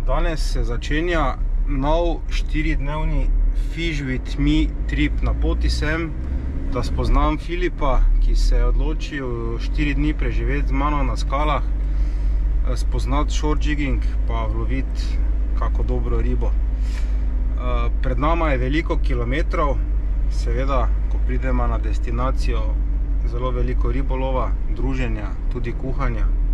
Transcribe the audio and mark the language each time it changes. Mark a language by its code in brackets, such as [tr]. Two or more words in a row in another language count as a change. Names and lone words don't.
[sl] Danes se začenja nov 4-dnevni [en] Fish with me [sl] trip. Na poti sem, da spoznam Filipa, ki se je odločil 4 dni preživeti z mano na skalah, spoznati [en] short jigging, [sl] pa vloviti kako dobro ribo. Pred nama je veliko kilometrov, seveda, ko pridemo na destinacijo, zelo veliko ribolova, druženja, tudi kuhanja.